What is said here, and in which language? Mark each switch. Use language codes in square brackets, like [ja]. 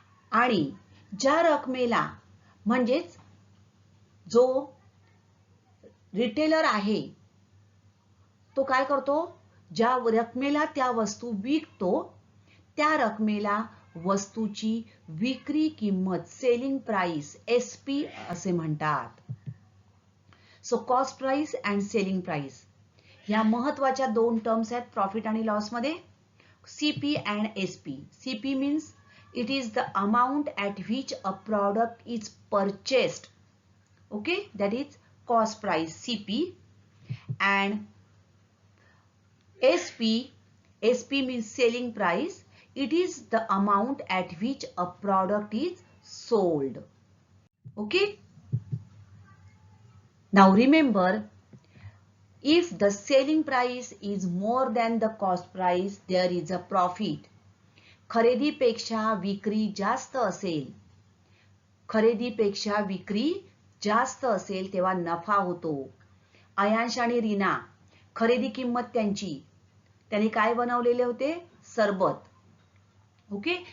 [mr] आणि ज्या रकमेला, म्हणजेच जो रिटेलर आहे तो काय करतो, ज्या रकमेला त्या वस्तू विकतो त्या रकमेला वस्तूची विक्री किंमत, सेलिंग प्राइस, एसपी असे म्हणतात. [en] so cost price and selling price [mr] ह्या महत्वाच्या दोन टर्म्स आहेत प्रॉफिट आणि लॉस मध्ये. [en] CP and SP. CP means it is the amount at which a product is purchased. Okay, that is cost price, CP. And SP means selling price. It is the amount at which a product is sold. Okay. Now remember, if the selling price is more than the cost price, there is a profit. [mr] खरेदीपेक्षा विक्री जास्त असेल, खरेदीपेक्षा विक्री जास्त असेल तेव्हा नफा होतो. अयांश आणि रीना, खरेदी किंमत त्यांनी काय बनवलेले होते, सरबत. ओके.